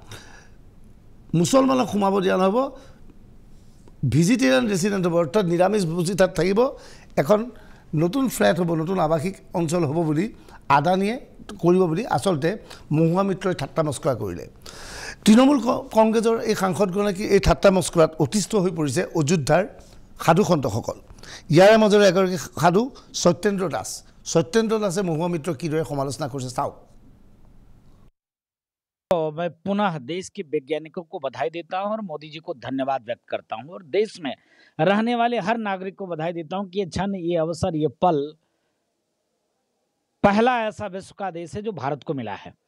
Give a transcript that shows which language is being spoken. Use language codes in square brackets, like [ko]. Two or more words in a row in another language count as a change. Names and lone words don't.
[as] মুছলমানক সোমাব দিয়া নহ'ব [en] vegetarian resident [as] হ'ব অৰ্থাৎ নিৰামিষ ভোজী তাত থাকিব এখন নতুন ফ্লেট হ'ব নতুন আৱাসিক অঞ্চল হ'ব বুলি আদানীয়ে কৰিব বুলি আচলতে মহুৱা মিত্ৰই ঠাট্টা মস্কৰা কৰিলে। তৃণমূল কংগ্ৰেছৰ এই সাংসদগৰাকী এই ঠাট্টা মস্কৰাত অতিষ্ঠ হৈ পৰিছে অযোধ্যাৰ সাধুসন্তসকল। ইয়াৰে মাজৰে এগৰাকী সাধু সত্যেন্দ্ৰ দাস। সত্যেন্দ্ৰ দাসে মহুৱা মিত্ৰক কিদৰে সমালোচনা কৰিছে চাওক। [hi] मैं पुनः देश के वैज्ञानिकों को बधाई देता हूं और मोदी जी को धन्यवाद व्यक्त करता हूं और देश में रहने वाले हर नागरिक को बधाई देता हूं कि ये क्षण, ये अवसर, ये पल पहला ऐसा विश्व का देश है जो भारत को मिला है।